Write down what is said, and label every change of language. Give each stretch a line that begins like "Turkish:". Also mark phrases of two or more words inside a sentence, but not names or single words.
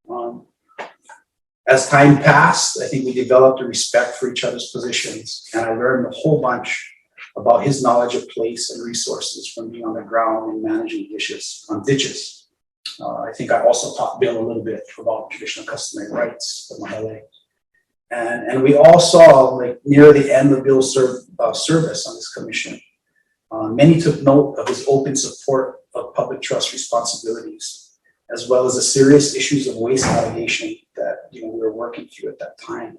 English: As time passed, I think we developed a respect for each other's positions, and I learned a whole bunch about his knowledge of place and resources from being on the ground and managing ditches. I think I also taught Bill a little bit about traditional customary rights, the manaʻo. And we all saw, near the end of Bill's service on this commission, many took note of his open support of public trust responsibilities, as well as the serious issues of waste allegation that we were working through at that time.